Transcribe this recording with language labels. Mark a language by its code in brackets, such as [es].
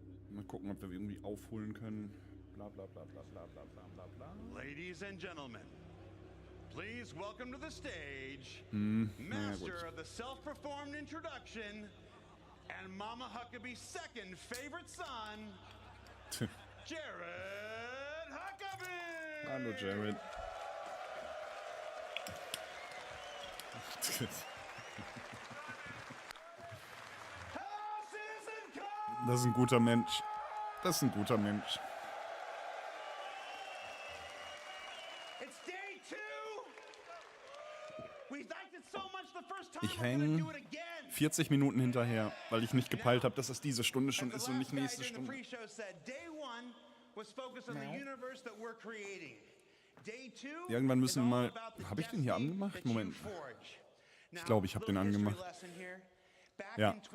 [de] Mal gucken, ob wir irgendwie aufholen können. Bla bla bla bla bla bla bla bla bla. [en] Ladies and gentlemen, please welcome to the stage, naja, master of the self-performed introduction and Mama Huckabee's second favorite son, Jared Huckabee! [de] Hallo, Jared. [en] Hello, Citizencon! [de] Das ist ein guter Mensch. Das ist ein guter Mensch. [en] It's day 2. We liked it so much the first time [de] Ich [en] we're gonna do [de] hänge [en] it again. [de] 40 Minuten hinterher, weil ich nicht gepeilt habe, dass es diese Stunde schon ist und nicht nächste Stunde. [en] Day 1 was focused on the universe that we're creating. Day 2 [de] Irgendwann müssen wir mal... Habe ich den hier angemacht? Moment. Ich glaube, ich habe den angemacht. Ja.